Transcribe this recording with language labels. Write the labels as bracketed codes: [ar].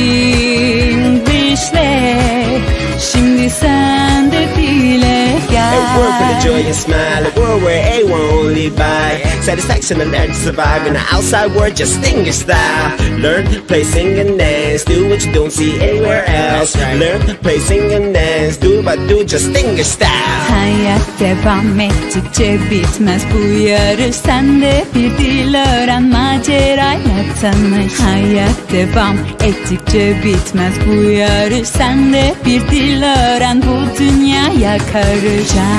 [tr] Justinglishle şimdi sen de dile gel. [en] A world with a joy and smile, a world where everyone only by satisfaction and learn to survive in the outside world. Justinglish style. Learn, play, sing and dance. Do what you don't see anywhere else. Learn, play, sing and dance. Do but do Justinglish style. [tr] Hayat devam ettikçe bitmez bu yarış. Sen de bir dil öğren, macerayla tanış. Hayat devam ettikçe bitmez bu yarış. Sen de bir dil öğren, bu dünyaya karış.